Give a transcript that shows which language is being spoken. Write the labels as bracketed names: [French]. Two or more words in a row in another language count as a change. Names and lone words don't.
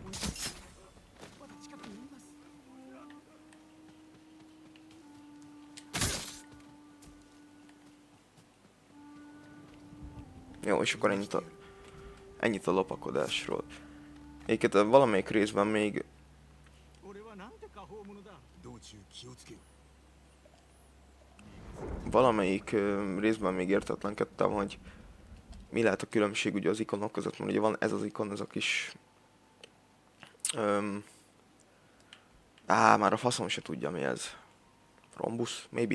[Hungarian] Jó, és akkor ennyit a lopakodásról. Egyébként valamelyik részben még... [Japanese] 俺はなんて過方者だ。道中気をつけよ。 [Hungarian] valamelyik részben még értetlenkedtem, hogy mi lehet a különbség ugye az ikonok között, mert ugye van ez az ikon, ez a kis... már a faszom se tudja mi ez. [English] Rhombus? Maybe.